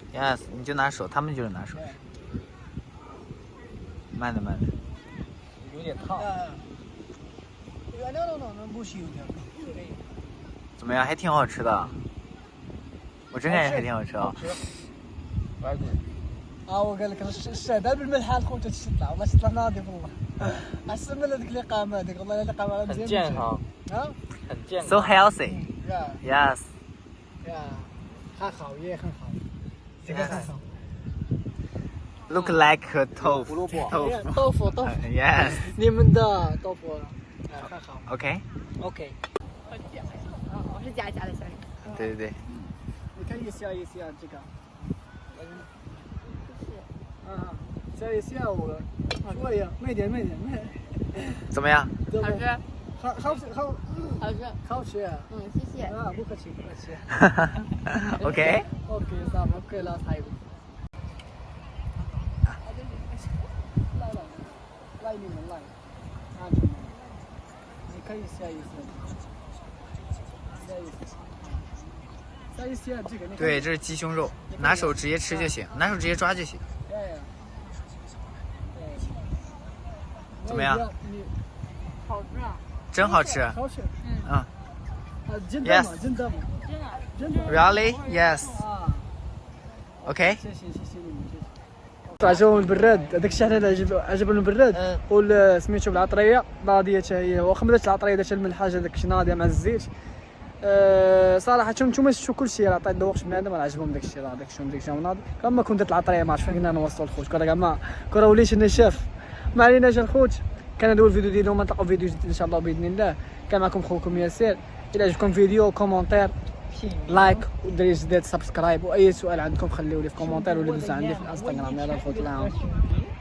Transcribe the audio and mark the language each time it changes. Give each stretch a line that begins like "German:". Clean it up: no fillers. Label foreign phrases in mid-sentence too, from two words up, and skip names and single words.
Chinese: Yes，你就拿手，他们就是拿手吃。慢点，慢点。有点烫。不行怎么样？还挺好吃的。我真感觉还挺好吃啊。白骨。
Arabic: وقال لك الشهداء بالملح الخوت تطلع والله تطلع ناضي والله احسن من هذيك الاقامه هذيك والله الاقامه
Chinese: 很健康， ها 很健康。
English: So healthy.
Chinese: 呀
English: Yes.
Chinese: 呀很好也很好这个很好
English: Look like a 豆腐。
Chinese: 胡萝卜。豆腐
English: Yes.
Chinese: 你们的豆腐很好
English: OK。 OK
Chinese: 我是佳佳的小女孩。对对对。你看一下这个下一下我说呀慢点怎么样？好吃，好吃好吃。好吃谢谢。不客气不客气
English: OK。
Arabic: OK
Chinese: 咱们给了他一个
Arabic: لا يمين والله عاجبني كويس سايس
Chinese: 对，这是鸡胸肉，拿手直接吃就行，拿手直接抓就行。怎么样？好吃啊！真好吃。好吃。嗯。
English: Yes. Really? Yes. Okay.
Arabic: عجبهم البراد هذاك الشيء حنا عجبهم البراد سميتو بالعطريه ناضيه حتى هي واخا ما داتش العطريه دات الملحه هذاك الشيء ناضيه مع الزيت صراحه نتوما شفتوا كل شيء راه عطيت ذوقش بنادم راه عجبهم داك الشيء راه داك الشيء ناضي كما كنت دات العطريه ما عرفتش فين كنا نوصلوا الخوت كره كاع ما كره وليت نشاف ما عليناش الخوت كان هذا هو الفيديو ديالنا نتلاقاو فيديو جديد ان شاء الله باذن الله كان معكم خوكم ياسر الى عجبكم الفيديو كومونتير لايك ودري جديد سبسكرايب واي سؤال عندكم خليوه لي في كومونتير ولا دوزوا عندي في الانستغرام يلا الخوت الله يعاونكم